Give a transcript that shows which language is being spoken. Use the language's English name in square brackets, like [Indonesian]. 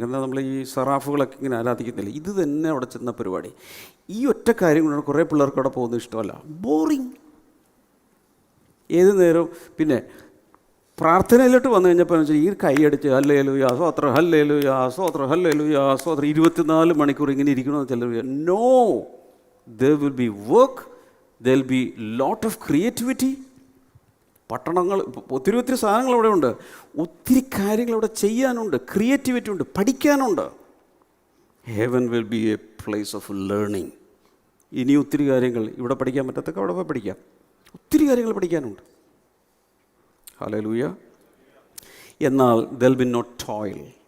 [Malayalam] കാരണം നമ്മൾ ഈ സറാഫുകളൊക്കെ ഇങ്ങനെ ആരാധിക്കുന്നില്ല, ഇത് തന്നെ അവിടെ ചെന്ന പരിപാടി. ഈ ഒറ്റ കാര്യം കൊണ്ടാണ് കുറേ പിള്ളേർക്ക് അവിടെ പോകുന്നത് ഇഷ്ടമല്ല, ബോറിങ്. ഏത് നേരവും പിന്നെ പ്രാർത്ഥനയിലോട്ട് വന്നു കഴിഞ്ഞപ്പോൾ വെച്ചാൽ ഈ കൈയടിച്ച് ഹല്ലേലൂയ സ്തോത്രം, ഹല്ലേലൂയ സ്തോത്രം, ഹല്ലേലൂയ സ്തോത്രം 24 മണിക്കൂർ ഇങ്ങനെ ഇരിക്കണമെന്ന് ചിലർ. No, [English] there will be work, there will be lot of creativity. [Malayalam] പട്ടണങ്ങൾ ഒത്തിരി സാധനങ്ങൾ അവിടെ ഉണ്ട്, ഒത്തിരി കാര്യങ്ങൾ അവിടെ ചെയ്യാനുണ്ട്, ക്രിയേറ്റിവിറ്റി ഉണ്ട്, പഠിക്കാനുണ്ട്. [English] Heaven will be a place of learning. [Malayalam] ഇനി ഒത്തിരി കാര്യങ്ങൾ ഇവിടെ പഠിക്കാൻ പറ്റത്തൊക്കെ അവിടെ പോയി പഠിക്കാം. ഒത്തിരി കാര്യങ്ങൾ പഠിക്കാനുണ്ട്. ഹല്ലേലൂയ. എന്നാൽ [English] there will be no toil.